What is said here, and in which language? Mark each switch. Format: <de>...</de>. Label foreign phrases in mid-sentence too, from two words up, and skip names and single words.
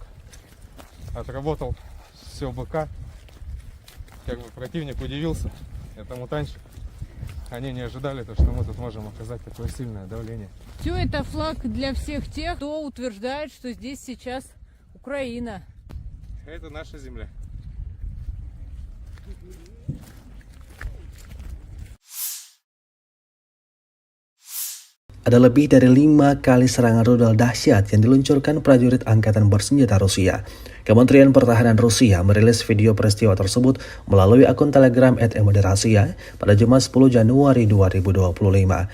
<ru>Отработал все БК. Как бы противник удивился этому танчику. Они не ожидали, что мы тут можем оказать такое сильное давление. Все это флаг для всех тех, кто утверждает, что здесь сейчас Украина. Это naša земля.</ru> <id>Ada lebih dari 5 kali serangan rudal dahsyat yang diluncurkan prajurit angkatan bersenjata Rusia. Kementerian Pertahanan Rusia merilis video peristiwa tersebut melalui akun Telegram @emoderasia pada Jumat 10 Januari 2025.</id>